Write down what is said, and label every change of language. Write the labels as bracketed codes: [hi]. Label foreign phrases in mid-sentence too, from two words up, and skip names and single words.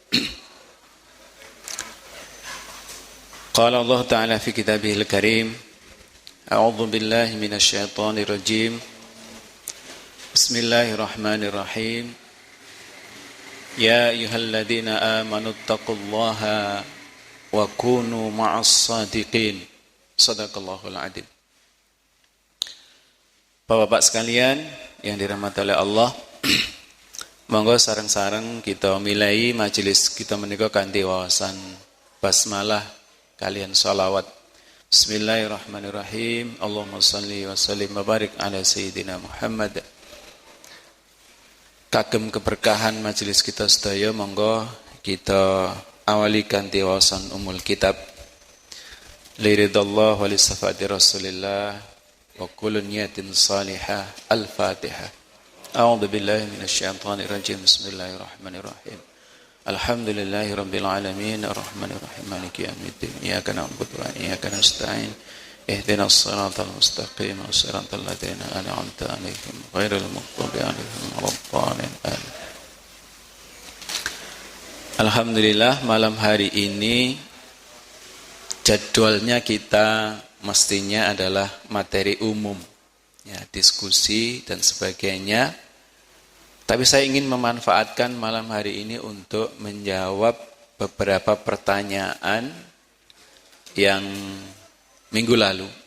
[ar] قال الله تعالى في كتابه الكريم أعوذ بالله من الشيطان الرجيم. بسم الله الرحمن الرحيم يا أيها الذين آمنوا اتقوا الله وكونوا مع الصادقين. صدق الله العظيم. [id] Bapak-bapak sekalian yang dirahmati oleh Allah, [jv] monggo sareng-sareng kita milai majelis kita menika kanthi wawasan basmalah kalian shalawat. [ar] بسم الله الرحمن الرحيم اللهم صل وسلم وبارك على سيدنا محمد. [jv] Kagem keberkahan majelis kita sedaya, monggo kita awali kanthi wawasan [ar] أم الكتاب لرضا الله ولشفاعة رسول الله وكل نية صالحة. Al-Fatihah. أعوذ بالله من الشيطان الرجيم بسم الله الرحمن الرحيم. الحمد لله رب العالمين الرحمن الرحيم مالك يوم الدين إياك نعبد وإياك نستعين اهدنا الصراط المستقيم صراط الذين أنعمت عليهم غير المغضوب عليهم ولا الضالين. [id] Alhamdulillah, malam hari ini jadwalnya kita mestinya adalah materi umum, ya, diskusi dan sebagainya. Tapi saya ingin memanfaatkan malam hari ini untuk menjawab beberapa pertanyaan yang minggu lalu.